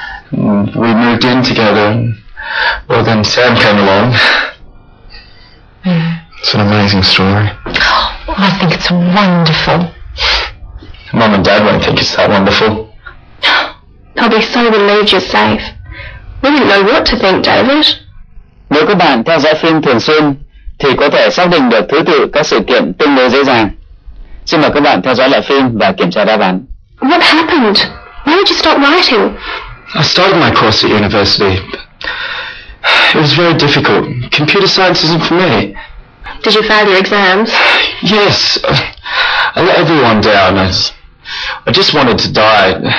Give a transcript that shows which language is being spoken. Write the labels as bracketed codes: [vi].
[en] And we moved in together. And, well, then Sam came along. It's an amazing story. I think it's wonderful. Mum and Dad won't think it's that wonderful. I'll be so relieved you're safe. We didn't know what to think, David. [vi] Nếu các bạn theo dõi phim thường xuyên thì có thể xác định được thứ tự các sự kiện tương đối dễ dàng. Xin mời các bạn theo dõi lại phim và kiểm tra đáp án. [en] What happened? Why did you stop writing? I started my course at university. It was very difficult. Computer science isn't for me. Did you fail your exams? Yes. I let everyone down. I just wanted to die.